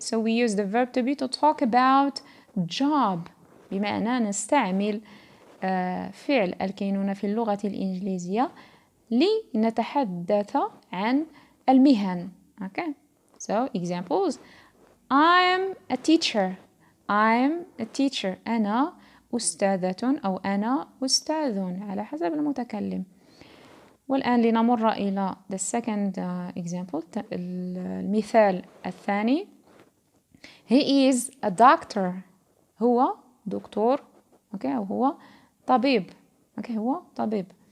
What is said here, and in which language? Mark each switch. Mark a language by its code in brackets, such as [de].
[en] So we use the verb to be to talk about job. [ar] بمعنى نستعمل فعل الكينونة في اللغة الإنجليزية لنتحدث عن المهن. [en] Okay. So examples. I'm a teacher. I'm a teacher. [ar] أنا أستاذة أو أنا أستاذ على حسب المتكلم. والآن لنمر إلى [en] the second example. [ar] المثال الثاني. [en] He is a doctor. [ar] هو دكتور. Okay. أو هو طبيب. Okay. هو طبيب.